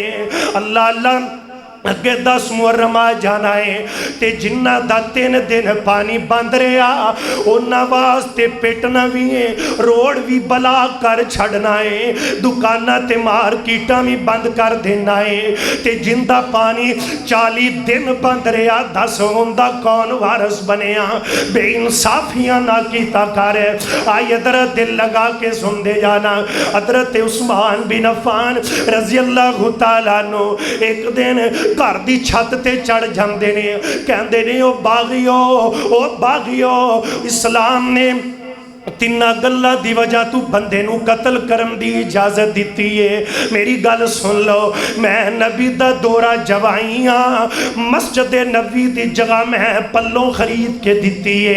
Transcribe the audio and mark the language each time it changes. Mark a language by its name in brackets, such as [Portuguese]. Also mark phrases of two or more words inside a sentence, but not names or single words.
[Punjabi] ਅੱਲ੍ਹਾ ਅੱਲ੍ਹਾ ਅੱਗੇ 10 ਮੁਹੱਰਮ ਆ ਜਾਣਾ ਹੈ, ਤੇ ਜਿਨ੍ਹਾਂ ਦਾ 3 ਦਿਨ ਪਾਣੀ ਬੰਦ ਰਿਹਾ ਉਨ੍ਹਾਂ ਵਾਸਤੇ ਪਿੱਟਣਾ ਵੀ ਹੈ, ਰੋਡ ਵੀ ਬਲਾਕ ਕਰ ਛੱਡਣਾ ਹੈ, ਦੁਕਾਨਾਂ ਤੇ ਮਾਰਕੀਟਾਂ ਵੀ ਬੰਦ ਕਰ ਦੇਣਾ ਹੈ। ਤੇ ਜਿਨ੍ਹਾਂ ਦਾ ਪਾਣੀ 40 ਦਿਨ ਬੰਦ ਰਿਹਾ, 10 ਉਨ੍ਹਾਂ ਦਾ ਕੌਣ ਵਾਰਿਸ ਬਣਿਆ? ਬੇਇਨਸਾਫ਼ੀਆਂ ਨਾ ਕੀਤਾ ਕਰ। ਆਈ ਇਧਰ ਦਿਲ ਲਗਾ ਕੇ ਸੁਣਦੇ ਜਾਣਾ। ਹਜ਼ਰਤ ਉਸਮਾਨ ਬਿਨ ਅਫ਼ਫ਼ਾਨ [Arabic] رضي الله تعالى عنه [Punjabi] ਇੱਕ ਦਿਨ ਘਰ ਦੀ ਛੱਤ ਤੇ ਚੜ੍ਹ ਜਾਂਦੇ ਨੇ, ਕਹਿੰਦੇ ਨੇ ਓ ਬਾਗ਼ੀਓ, ਇਸਲਾਮ ਨੇ ਤਿੰਨਾਂ ਗੱਲਾਂ ਦੀ ਵਜ੍ਹਾ ਤੋਂ ਬੰਦੇ ਨੂੰ ਕਤਲ ਕਰਨ ਦੀ ਇਜਾਜ਼ਤ ਦਿੱਤੀ ਹੈ। ਮੇਰੀ ਗੱਲ ਸੁਣ ਲਓ, ਮੈਂ ਨਬੀ ਦਾ ਦੋਹਰਾ ਜਵਾਈ ਹਾਂ, ਮਸਜਿਦ ਨਬੀ ਦੀ ਜਗ੍ਹਾ ਮੈਂ ਪੱਲਿਓਂ ਖ਼ਰੀਦ ਕੇ ਦਿੱਤੀ ਹੈ।